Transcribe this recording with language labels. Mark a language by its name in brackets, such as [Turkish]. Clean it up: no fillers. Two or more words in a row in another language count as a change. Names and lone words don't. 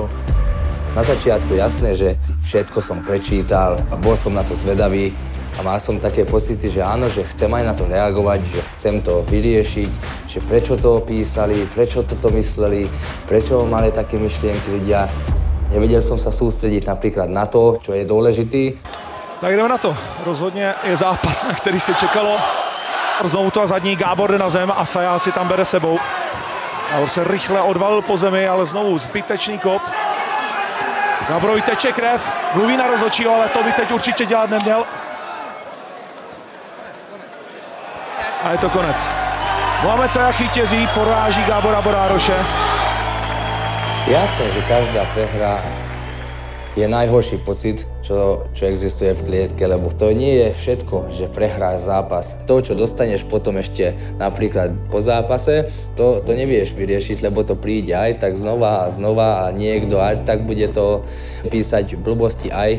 [Slovak] Na začiatku jasné, že všetko som prečítal a bol som na to zvedavý. A mal som také pocity, že áno, že chcem aj na to reagovať, že chcem to vyriešiť, že prečo to písali, prečo toto mysleli, prečo mali také myšlienky ľudia. Nevedel som sa sústrediť napríklad na to, čo je dôležitý. [Czech] Tak jdeme na to. Rozhodně je zápas, na který se čekalo. Znovu to zadní, Gábor jde na zem a Sajál si tam bere sebou. Gábor se rychle odvalil po zemi, ale znovu zbytečný kop. Gáborovi teče krev, mluví na rozhodčího, ale to by teď určitě dělat neměl. A je to konec. Mohamed Sajah vítězí, poráží Gábora Borároše. [Slovak] Jasné, že každá prehra je najhorší pocit, čo existuje v klietke, lebo to nie je všetko, že prehráš zápas. To, čo dostaneš potom ešte napríklad po zápase, to nevieš vyriešiť, lebo to príde aj tak znova a znova a niekto aj tak bude to písať blbosti aj.